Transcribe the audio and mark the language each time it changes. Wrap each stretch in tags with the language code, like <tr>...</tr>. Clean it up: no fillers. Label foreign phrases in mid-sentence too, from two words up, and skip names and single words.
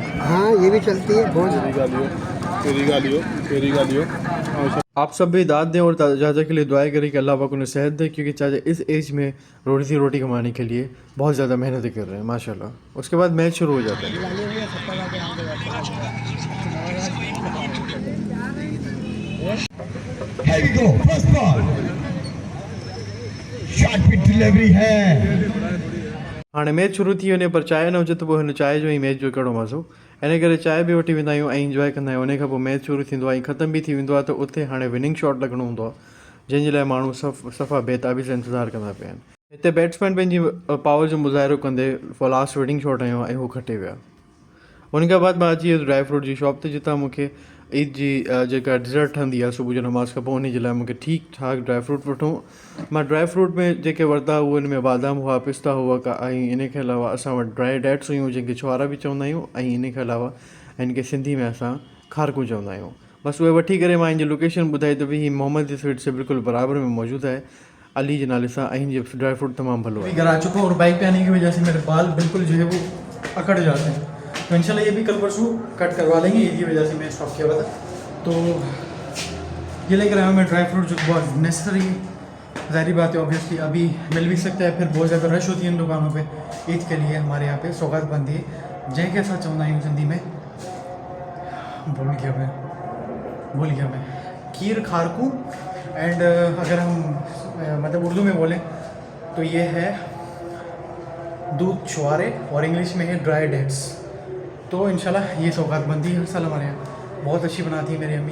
<ur>ہاں یہ بھی چلتی ہے بہت. آپ سب بھی داد دیں اور چاچا کے لیے دعائیں کریں کہ اللہ پاک انہیں صحت دے، کیونکہ چاچا اس ایج میں روٹی کمانے کے لیے بہت زیادہ محنت کر رہے ہیں ماشاءاللہ. اس کے بعد میچ شروع ہو جاتا ہے.</ur> <en>Here we go, first ball. Shot put delivery है।</en> <sd>हाँ मैच शुरू थी वञे पर चांहि न हुजे त पोइ हिन चांहि जो ई मैच जो कहिड़ो मज़ो। इन करे चांहि बि वठी वेंदा आहियूं ऐं इंजॉय कंदा आहियूं। उन खां पोइ मैच शुरू थींदो आहे ऐं ख़तम बि थी वेंदो आहे, त उते हाणे</sd> <en>winning shot</en> <sd>लॻणो हूंदो आहे, जंहिंजे लाइ माण्हू सफ़ा बेताबी सां इंतज़ारु कंदा पिया आहिनि। हिते बैट्समैन पंहिंजी पावर जो मुज़ाहिरो कंदे</sd> <en>last winning shot</en> <sd>आयो ऐं हू खटे विया। उन खां बाद मां अची वियुसि</sd> <en>dry fruit</en> <sd>जी शॉप ते, जितां मूंखे ईद जी जेका डिज़र्ट ठहंदी आहे सुबुह जो नमाज़ खां पोइ, उन जे लाइ मूंखे ठीकु ठाक</sd> <en>dry fruit</en> <sd>वठूं। मां</sd> <en>dry fruit</en> <sd>में जेके वरिता उहे हिन में बादाम हुआ, पिस्ता हुआ ऐं इन खां अलावा असां वटि</sd> <en>dry dates</en> <sd>हुयूं जंहिंखे छुआरा बि चवंदा आहियूं, ऐं इन खां अलावा हिन खे सिंधी में असां खारकूं चवंदा आहियूं। बसि उहे वठी करे मां हिन जी लोकेशन ॿुधाई त भई हीअ मोहम्मद स्वीट</sd> <ur>سے بالکل برابر میں موجود ہے,</ur> <sd>अली के नाले से। हिन जो</sd> <en>dry fruit</en> <sd>तमाम भलो है।</sd> <ur>گھر آ چکا ہوں اور بائیک پے آنے کی وجہ سے میرے بال بالکل جو ہے وہ اکڑ جاتے ہیں، تو انشاءاللہ یہ بھی کل پرسوں کٹ کروا لیں گے. اسی وجہ سے میں سٹاپ کیا ہوا تھا۔ تو یہ لے کر آیا میں</ur> <en>dry fruit,</en> <ur>جو بہت نیسیسری، ظاہر بات ہے اوبویسلی ابھی مل بھی سکتا ہے، پھر بہت زیادہ رش ہوتی ہے ان دکانوں پے عید کے لیے. ہمارے یہاں پے سوغات بندی ہے,</ur> <sd>जंहिंखे असां चवंदा आहियूं सिंधी में,</sd> <ur>بھول گیا میں</ur> <sd>खीर खारकू।</sd> <ur>اینڈ اگر ہم مطلب اردو میں بولیں تو یہ ہے دودھ چھوارے اور انگلش میں ہے</ur> <en>dry dates.</en> <ur>تو انشاءاللہ یہ سوغات بنتی ہے ہر سال ہمارے یہاں، بہت اچھی بناتی ہے میری امی.</ur>